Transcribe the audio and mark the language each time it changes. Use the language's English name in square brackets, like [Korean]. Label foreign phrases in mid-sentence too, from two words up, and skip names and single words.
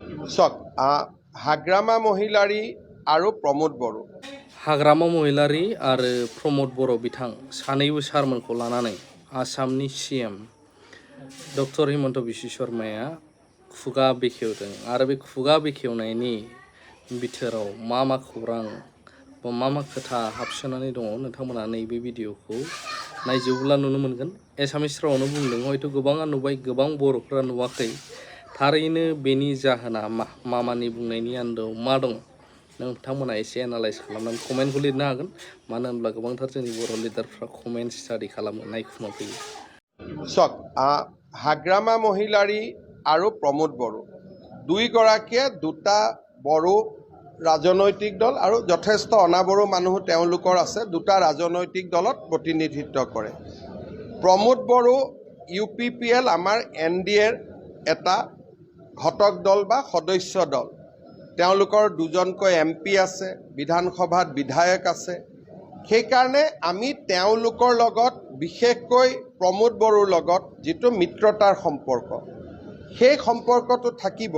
[Assamese] চক হাগ্ৰামা মহিলাৰী আৰু प्रमोद बर' [Bodo] हाग्रामा महिलारी आरो प्रमोद बर' बिथां सानैबो सारमोनखौ लानानै आसामनि सीएम डक्टर हिमन्त बिश्व शर्माया खुगा बेखेवदों आरो बे खुगा बेखेवनायनि बिथोराव मा खौरां बा मा खोथा हाबसोनानै दङ नोंथांमोना नैबे भिडिअखौ नायजोबोब्ला नुनो मोनगोन। एसामिस रावावनो बुंदों, हयथ' गोबाङा नुबाय, गोबां बर'फोरा नुवाखै। थारैनो बेनि जाहोना मामानि बुंनायनि आन्दोआव मा दं नोंथांमोना एसे एनालाइज खालामनानै कमेन्टखौ लिरनो हागोन। मानो होनब्ला गोबांथार जोंनि बर' लिडारफ्रा कमेन्ट स्टाडि खालामो, नायखुमा फैयो। [Assamese] চক হাগ্ৰামা মহিলাৰী আৰু प्रमोद बर' দুইগৰাকীয়ে দুটা বড়ো ৰাজনৈতিক দল আৰু যথেষ্ট অনাবড়ো মানুহ তেওঁলোকৰ আছে, দুটা ৰাজনৈতিক দলত প্ৰতিনিধিত্ব কৰে। प्रमोद बर' UPPL আমাৰ NDAৰ এটা ঘটক দল বা সদস্য দল। তেওঁলোকৰ দুজনকৈ MP আছে, বিধানসভাত বিধায়ক আছে। সেইকাৰণে আমি তেওঁলোকৰ লগত বিশেষকৈ प्रमोद বড়োৰ লগত যিটো মিত্ৰতাৰ সম্পৰ্ক, সেই সম্পৰ্কটো থাকিব।